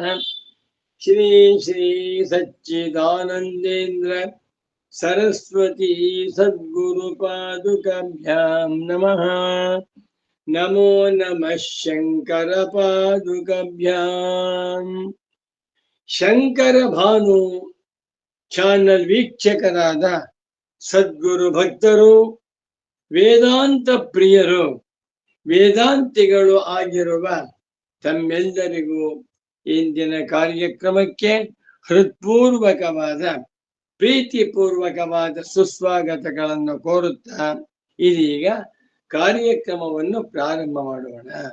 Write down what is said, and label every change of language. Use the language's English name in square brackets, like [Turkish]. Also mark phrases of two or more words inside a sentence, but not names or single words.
[Sanskrit] श्री श्री सच्चिदानंदेन्द्र सरस्वती सद्गुरुपादुकाभ्यां नमः। नमो नमः शंकर पादुकाभ्यां। [Kannada] शंकर भानु ಚಾನಲ್ ವೀಕ್ಷಕರಾದ ಸದ್ಗುರು ಭಕ್ತರು, ವೇದಾಂತ ಪ್ರಿಯರು, ವೇದಾಂತಿಗಳು ಆಗಿರುವ ತಮ್ಮೆಲ್ಲರಿಗೂ ಇಂದಿನ ಕಾರ್ಯಕ್ರಮಕ್ಕೆ ಹೃತ್ಪೂರ್ವಕವಾದ ಪ್ರೀತಿಪೂರ್ವಕವಾದ ಸುಸ್ವಾಗತಗಳನ್ನು ಕೋರುತ್ತಾ ಇದೀಗ ಕಾರ್ಯಕ್ರಮವನ್ನು ಪ್ರಾರಂಭ ಮಾಡೋಣ.